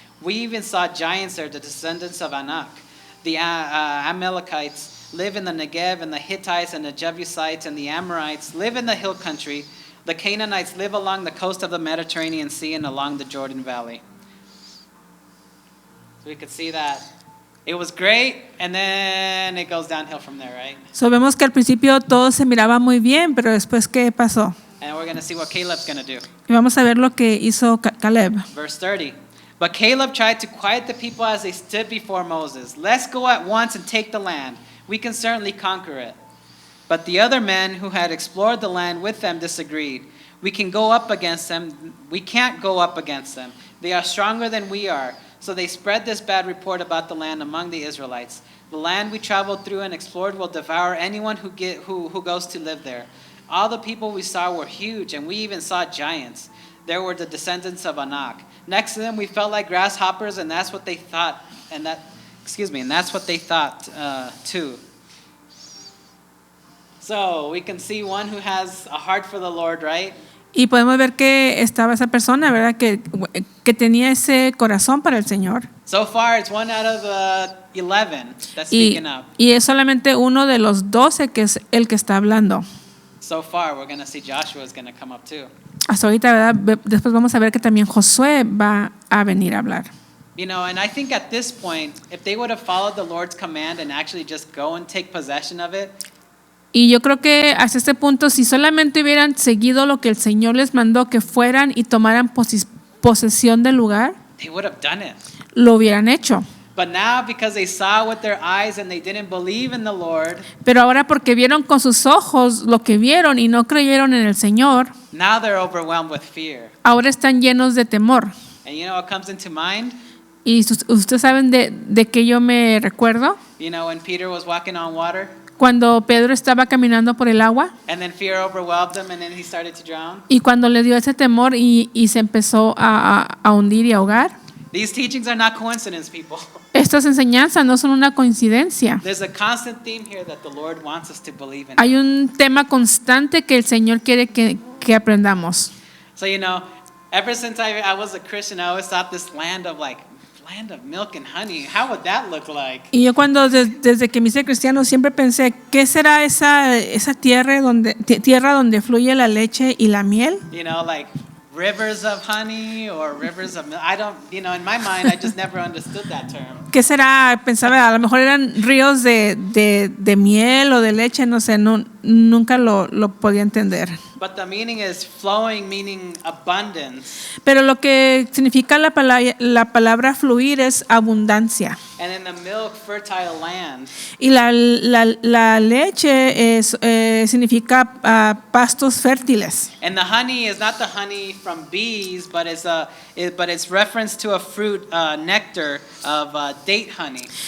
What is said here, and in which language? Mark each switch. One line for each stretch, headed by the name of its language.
English: We even saw giants there, the descendants of Anak. The Amalekites live in the Negev, and the Hittites and the Jebusites and the Amorites live in the hill country. The Canaanites live along the coast of the Mediterranean Sea and along the Jordan Valley. So we could see that it was great, and then it goes downhill from there, right?
Spanish: So vemos que al principio todo se miraba muy bien, pero después ¿qué pasó?
English: And we're going to see what Caleb's going to do.
Spanish: Y vamos a ver lo que hizo Caleb.
English: Verse 30. But Caleb tried to quiet the people as they stood before Moses. Let's go at once and take the land. We can certainly conquer it. But the other men who had explored the land with them disagreed. We can't go up against them. They are stronger than we are. So they spread this bad report about the land among the Israelites. The land we traveled through and explored will devour anyone who goes to live there. All the people we saw were huge, and we even saw giants. There were the descendants of Anak. Next to them, we felt like grasshoppers, and that's what they thought. And that's what they thought too. So we can see one who has a heart for the Lord, right?
Spanish: Y podemos ver que estaba esa persona, ¿verdad? Que tenía ese corazón para el Señor.
English: So far, it's one out of 11 that's speaking up.
Spanish: Y es solamente uno de los 12 que es el que está hablando.
English: So far, we're going to see Joshua is going to come up too.
Spanish: Hasta ahorita, ¿verdad? Después vamos a ver que también Josué va a venir a hablar.
English: You know, and I think at this point, if they would have followed the Lord's command and actually just go and take possession of it.
Spanish: Y yo creo que hasta este punto, si solamente hubieran seguido lo que el Señor les mandó, que fueran y tomaran posesión del lugar,
English: they would have done it.
Spanish: Lo hubieran hecho.
English: But now, because they saw with their eyes and they didn't believe in the Lord,
Spanish: pero ahora porque vieron con sus ojos lo que vieron y no creyeron en el Señor,
English: now they're overwhelmed with fear.
Spanish: Ahora están llenos de temor.
English: And you know what comes into mind?
Spanish: Y ustedes saben de qué yo me recuerdo.
English: You know, when Peter was walking on water.
Spanish: Cuando Pedro estaba caminando por el agua.
English: And then fear overwhelmed him and then he started to drown.
Spanish: Y cuando le dio ese temor y se empezó a hundir y a ahogar.
English: These teachings are not coincidence, people.
Spanish: Estas enseñanzas no son una coincidencia.
English: There's a constant theme here that the Lord wants us to believe in.
Spanish: Hay un tema constante que el Señor quiere que aprendamos.
English: So you know, ever since I was a Christian, I always thought this land of milk and honey, how would that look like?
Spanish: Y yo cuando desde que me hice cristiano siempre pensé, ¿qué será esa tierra donde fluye la leche y la miel?
English: You know, like rivers of honey or rivers of milk. I don't, you know, in my mind, I just never understood that term.
Spanish: ¿Qué será? Pensaba, a lo mejor eran ríos de miel o de leche, no sé, no nunca lo podía entender.
English: But the meaning is flowing, meaning abundance.
Spanish: Pero lo que significa la palabra fluir es abundancia.
English: And in the milk, fertile land.
Spanish: Y la leche significa pastos fértiles.
English: And the honey is not the honey from bees, but it's reference to a fruit, nectar of date honey.